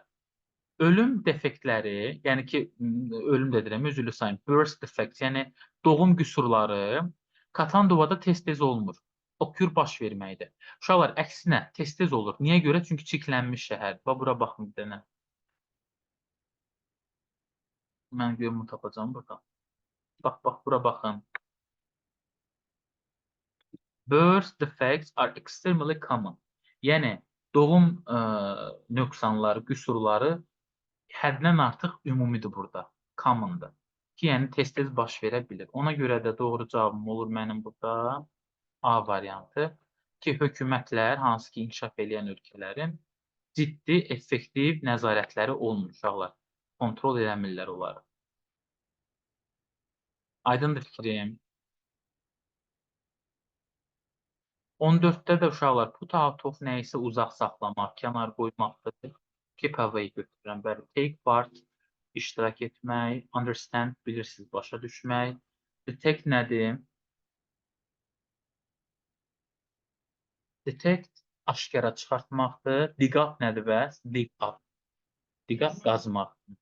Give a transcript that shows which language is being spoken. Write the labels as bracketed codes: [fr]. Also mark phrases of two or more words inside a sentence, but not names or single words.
[az] Ölüm defektləri, yəni ki, ölüm dedirəm, üzrlü sayın, [en] birth defects, [az] yəni doğum qüsurları Katandovada tez-tez olmur. Occur baş verməkdir. Uşaqlar, əksinə, tez-tez olur. Niyə görə? Çünki çirklənmiş şəhər. Bax, bura baxın bir dənə. Mən görümü tapacağım burada. Bax, bura baxın. [en] Birth defects are extremely common. [az] Yəni, doğum nöqsanları, qüsurları həddən artıq ümumidir burada. Commondır. Ki, yəni tez-tez baş verə bilir. Ona görə də doğru cavabım olur mənim burada A variantı. Ki, hökumətlər, hansı ki, inkişaf edən ölkələrin ciddi, effektiv nəzarətləri olmur uşaqlar. Kontrol eləmirlər onları. Aydındır fikrim. 14-də də uşaqlar [en] put out of [az] nəyisə uzaq saxlamaq, kənar qoymaqdır. [en] Keep away [az] götürürəm. Bəli, [en] take part, [az] iştirak etmək, understand, bilirsiniz, başa düşmək. Detect nədir? Detect aşkara çıxartmaqdır. [en] Dig up [az] nədir bəs? [en] Dig up. Dig up qazmaq.